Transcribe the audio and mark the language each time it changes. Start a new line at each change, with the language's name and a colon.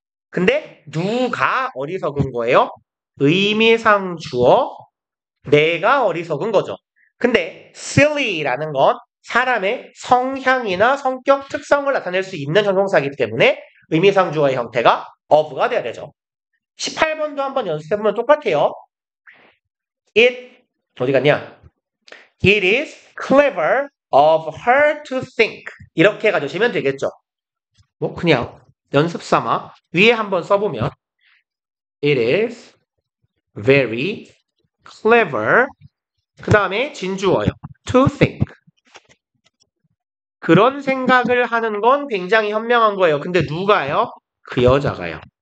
Korean: 근데 누가 어리석은 거예요? 의미상 주어, 내가 어리석은 거죠. 근데 silly라는 건 사람의 성향이나 성격 특성을 나타낼 수 있는 형용사이기 때문에 의미상 주어의 형태가 of가 돼야 되죠. 18번도 한번 연습해보면 똑같아요. It 어디 갔냐?
English: It is clever of her to think.
Korean: 이렇게 가주시면 되겠죠. 뭐 그냥 연습 삼아 위에 한번 써보면
English: It is very clever.
Korean: 그 다음에 진주어요.
English: To think.
Korean: 그런 생각을 하는 건 굉장히 현명한 거예요. 근데 누가요? 그 여자가요.